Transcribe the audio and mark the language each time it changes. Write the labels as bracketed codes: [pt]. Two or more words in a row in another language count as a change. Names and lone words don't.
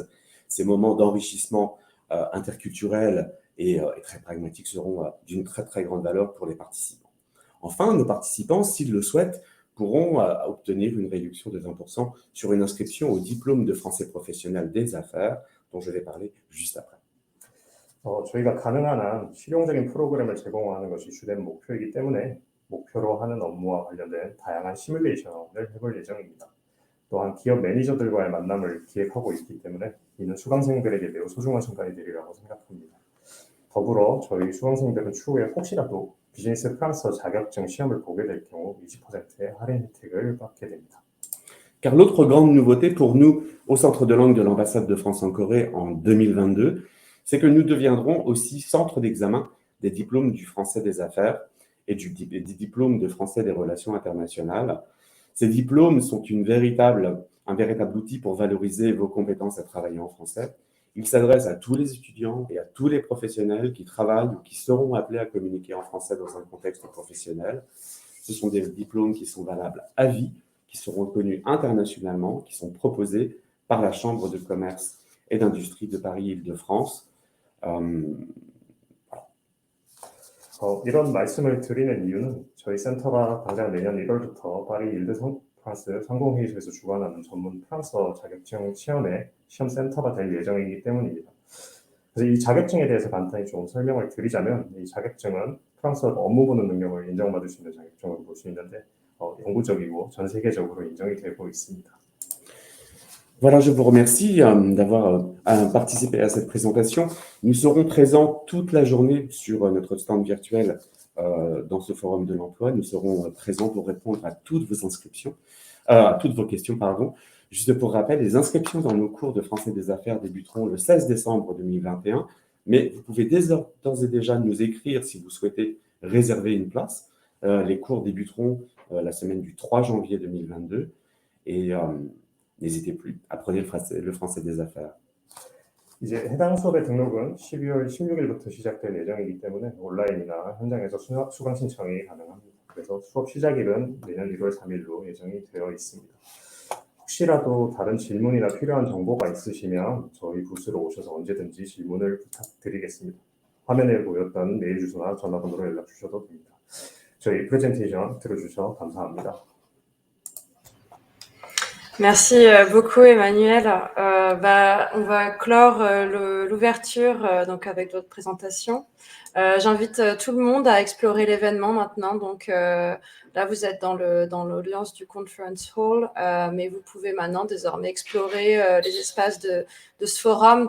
[fr] Ces moments d'enrichissement interculturel et très pragmatiques seront d'une très très grande valeur pour les participants. Enfin, nos participants, s'ils le souhaitent, pourront obtenir une réduction de 20% sur une inscription au diplôme de français professionnel des affaires, dont je vais parler juste après. [ko] 저희가 가능한 한 실용적인 프로그램을 제공하는 것이 주된 목표이기 때문에 목표로 하는 업무와 관련된 다양한 시뮬레이션을 해볼 예정입니다. 또한 기업 매니저들과의 만남을 기획하고 있기 때문에 이는 수강생들에게 매우 소중한 순간이 되리라고 생각합니다. 더불어 저희 수강생들은 추후에 혹시라도 비즈니스 프랑스어 자격증 시험을 보게 될 경우 20%의 할인 혜택을 받게 됩니다. [fr] Car l'autre grande nouveauté pour nous au Centre de langue de l'ambassade de France en Corée en 2022, c'est que nous deviendrons aussi centre d'examen des diplômes du français des affaires et des diplômes de français des relations internationales. Ces diplômes sont un véritable outil pour valoriser vos compétences à travailler en français. Ils s'adressent à tous les étudiants et à tous les professionnels qui travaillent ou qui seront appelés à communiquer en français dans un contexte professionnel. Ce sont des diplômes qui sont valables à vie, qui seront reconnus internationalement, qui sont proposés par la Chambre de commerce et d'industrie de Paris-Île-de-France. [ko] 이런 말씀을 드리는 이유는 저희 센터가 당장 내년 1월부터 파리 일드-프랑스 상공회의소에서 주관하는 전문 프랑스어 자격증 시험의 시험센터가 될 예정이기 때문입니다. 그래서 이 자격증에 대해서 간단히 좀 설명을 드리자면 이 자격증은 프랑스어 업무 보는 능력을 인정받을 수 있는 자격증으로 볼 수 있는데 영구적이고 전 세계적으로 인정이 되고 있습니다. [fr] Voilà, je vous remercie d'avoir participé à cette présentation. Nous serons présents toute la journée sur notre stand virtuel dans ce forum de l'emploi. Nous serons présents pour répondre à toutes vos inscriptions, à toutes vos questions, pardon. Juste pour rappel, les inscriptions dans nos cours de français des affaires débuteront le 16 décembre 2021, mais vous pouvez d'ores et déjà nous écrire si vous souhaitez réserver une place. Les cours débuteront la semaine du 3 janvier 2022 et n'hésitez plus, apprenez le français des affaires. [ko] 이제 해당 수업의 등록은 12월 16일부터 시작될 예정이기 때문에 온라인이나 현장에서 수강 신청이 가능합니다. 그래서 수업 시작일은 내년 1월 3일로 예정이 되어 있습니다. 혹시라도 다른 질문이나 필요한 정보가 있으시면 저희 부스로 오셔서 언제든지 질문을 부탁드리겠습니다. 화면에 보였던 메일 주소나 전화번호로 연락 주셔도 됩니다. 저희 프레젠테이션 들어주셔서 감사합니다. [fr] Merci beaucoup Emmanuel. On va clore l'ouverture donc avec votre présentation. J'invite tout le monde à explorer l'événement maintenant. Donc là, vous êtes dans l'audience du Conference Hall, mais vous pouvez maintenant désormais explorer les espaces de ce forum.